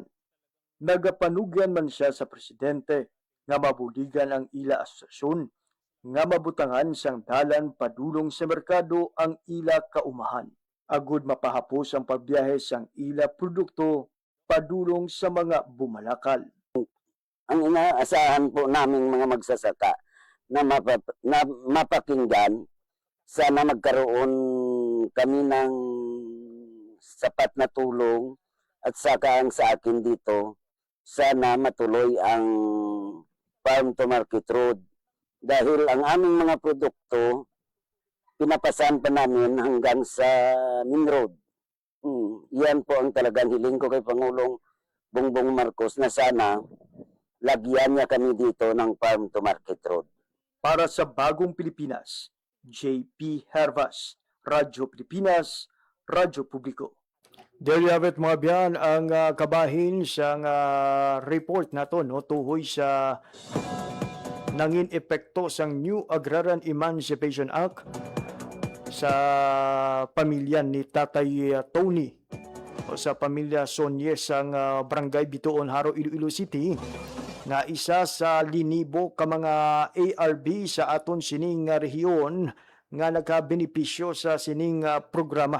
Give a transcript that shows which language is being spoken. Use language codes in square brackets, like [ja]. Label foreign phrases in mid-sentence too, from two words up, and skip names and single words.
[hil] Nagapanugyan man siya sa Presidente nga mabuligan ang ila asosasyon nga mabutangan sang dalan padulong sa merkado ang ila kaumahan. Agud mapahapos ang pagbiyahe sang ila produkto padulong sa mga bumalakal. [tl] Ang inaasahan po naming mga magsasaka na mapakinggan, sana magkaroon kami ng sapat na tulong at saka ang sa akin dito, sana matuloy ang [en] farm to market road. [tl] Dahil ang aming mga produkto, pinapasan pa namin hanggang sa main road. Yan po ang talagang hiling ko kay Pangulong Bongbong Marcos na sana lagyan niya kami dito ng [en] farm to market road. [tl] Para sa Bagong Pilipinas, JP Hervas, Radyo Pilipinas, Radyo Publiko. [en] There you have it [hil] mga biyan, ang kabahin sa report na to, no, tuhoy sa nangin epekto sang New Agrarian Emancipation Act sa pamilya ni Tatay Tony o sa pamilya Sonye sang Barangay Bituon, Haro, Iloilo City nga isa sa linibo ka mga ARB sa aton sining rehiyon nga nagkabenepisyo sa sining programa.